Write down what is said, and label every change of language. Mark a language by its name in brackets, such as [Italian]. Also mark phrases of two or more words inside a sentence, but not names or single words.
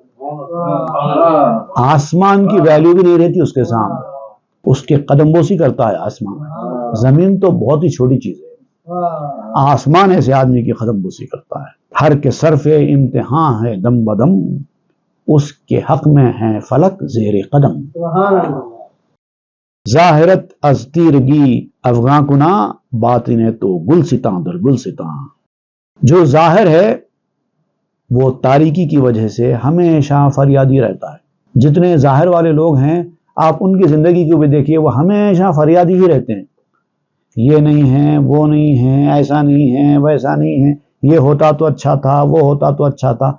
[Urdu] آسمان کی ویلیو بھی نہیں رہتی اس کے سامنے، اس کے قدم بوسی کرتا ہے آسمان۔ زمین تو بہت ہی چھوٹی چیز ہے، آسمان ایسے آدمی کی قدم بوسی کرتا ہے۔ [Persian] ہر کے صرف امتحان ہے دم بدم، اس کے حق میں ہے فلک زیر قدم۔ ظاہرت از تیرگی افغاں کنا باطن تو گلستاں در گلستاں. [Urdu] جو ظاہر ہے وہ تاریکی کی وجہ سے ہمیشہ فریادی رہتا ہے. جتنے ظاہر والے لوگ ہیں آپ ان کی زندگی کو بھی دیکھیے، وہ ہمیشہ فریادی ہی رہتے ہیں. یہ نہیں ہے، وہ نہیں ہے، ایسا نہیں ہے، ویسا نہیں ہے، یہ ہوتا تو اچھا تھا، وہ ہوتا تو اچھا تھا.